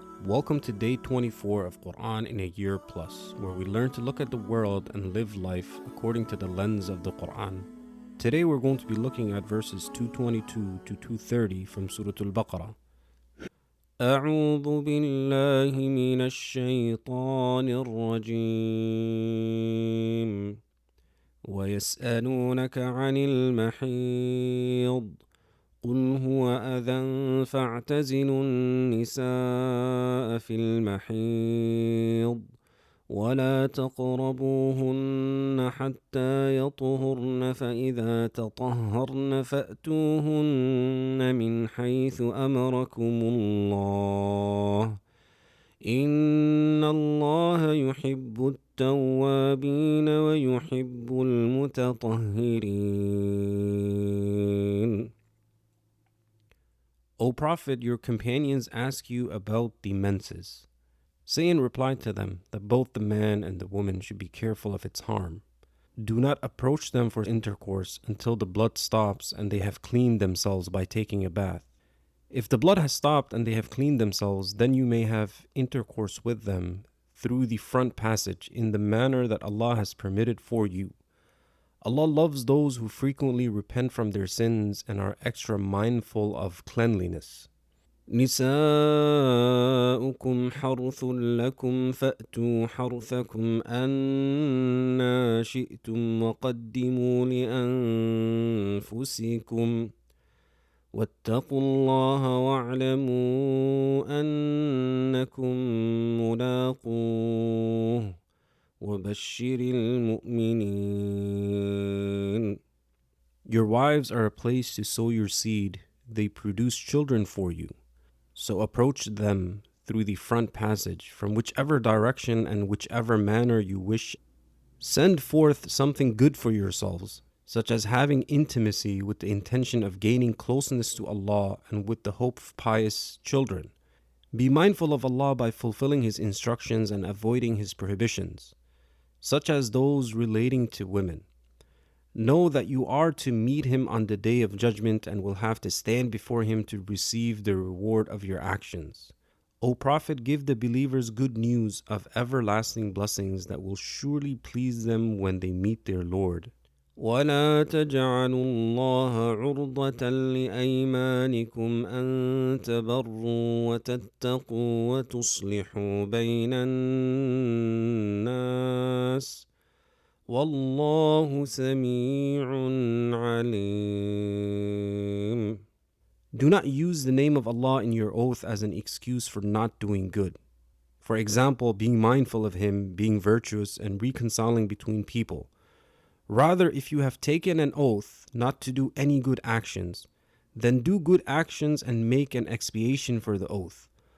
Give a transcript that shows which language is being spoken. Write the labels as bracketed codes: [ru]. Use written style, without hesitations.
[en] Welcome to day 24 of Quran in a year plus, where we learn to look at the world and live life according to the lens of the Quran. Today we're going to be looking at verses 222 to 230 from Surah Baqara. [ar] أعوذ بالله من الشيطان الرجيم ويسألونك عن المحيض قل هو أذى فاعتزلوا النساء في المحيض ولا تقربوهن حتى يطهرن فإذا تطهرن فأتوهن من حيث أمركم الله إن الله يحب التوابين ويحب المتطهرين. [en] O Prophet, your companions ask you about the menses. Say in reply to them that both the man and the woman should be careful of its harm. Do not approach them for intercourse until the blood stops and they have cleaned themselves by taking a bath. If the blood has stopped and they have cleaned themselves, then you may have intercourse with them through the front passage in the manner that Allah has permitted for you. Allah loves those who frequently repent from their sins and are extra mindful of cleanliness. [ar] نساؤكم حرث لكم فأتوا حرثكم أنى شئتم وقدموا لأنفسكم واتقوا الله واعلموا أنكم ملاقوه وَبَشِّرِ الْمُؤْمِنِينَ. [en] Your wives are a place to sow your seed. They produce children for you. So approach them through the front passage, from whichever direction and whichever manner you wish. Send forth something good for yourselves, such as having intimacy with the intention of gaining closeness to Allah and with the hope of pious children. Be mindful of Allah by fulfilling His instructions and avoiding His prohibitions, such as those relating to women. Know that you are to meet Him on the Day of Judgment and will have to stand before Him to receive the reward of your actions. O Prophet, give the believers good news of everlasting blessings that will surely please them when they meet their Lord. [ar] ولا تجعلوا الله عرضة لأيمانكم أن تبروا وتتقوا وتصلحوا بين الناس والله سميع عليم. [en] Do not use the name of Allah in your oath as an excuse for not doing good. For example, being mindful of Him, being virtuous, and reconciling between people. Rather, if you have taken an oath not to do any good actions, then do good actions and make an expiation for the oath.